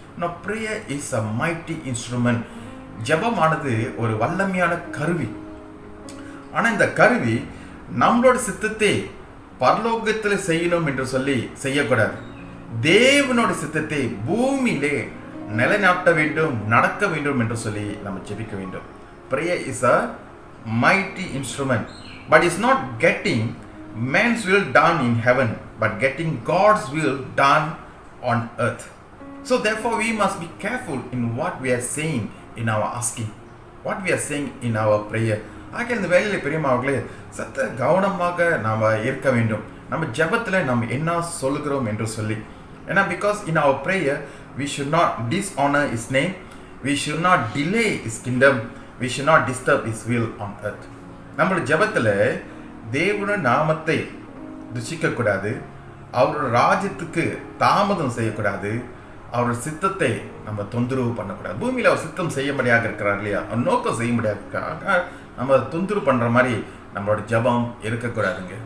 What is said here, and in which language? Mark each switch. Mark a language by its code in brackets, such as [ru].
[en] Now prayer is a mighty instrument. [ta] ஜெபமானது ஒரு வல்லமையான கருவி. ஆனால் இந்த கருவி நம்மளோட சித்தத்தை பரலோகத்தில் செய்யணும் என்று சொல்லி செய்யக்கூடாது. தேவனோட சித்தத்தை பூமியிலே நிலைநாட்ட வேண்டும், நடக்க வேண்டும் என்று சொல்லி நம்ம ஜெபிக்க வேண்டும். [en] Prayer is a mighty instrument, but it's not getting man's will done in heaven, but getting God's will done on earth. So therefore we must be careful in what we are saying in our asking, what we are saying in our prayer. [ta] ஆக இந்த வேலையில் பெரியமாவர்களே, சத்த கவனமாக நாம் இருக்க வேண்டும். நம்ம ஜெபத்தில் நம்ம என்ன சொல்லுகிறோம் என்று சொல்லி. [en] ஏன்னா because in our prayer we should not dishonor his name, we should not delay his kingdom, we should not disturb his will on earth. [ta] நம்மளுடைய ஜெபத்தில் தேவனுடைய நாமத்தை துஷிக்கக்கூடாது, அவரோட ராஜ்யத்துக்கு தாமதம் செய்யக்கூடாது, அவரோட சித்தத்தை நம்ம தொந்தரவு பண்ணக்கூடாது. பூமியில் அவர் சித்தம் செய்யும்படியாக இருக்கிறார் இல்லையா, அவர் நோக்கம் செய்யும்படியாக இருக்கிறாங்க, நம்ம தொந்தரவு பண்ணுற மாதிரி நம்மளோட ஜெபம் இருக்கக்கூடாதுங்க.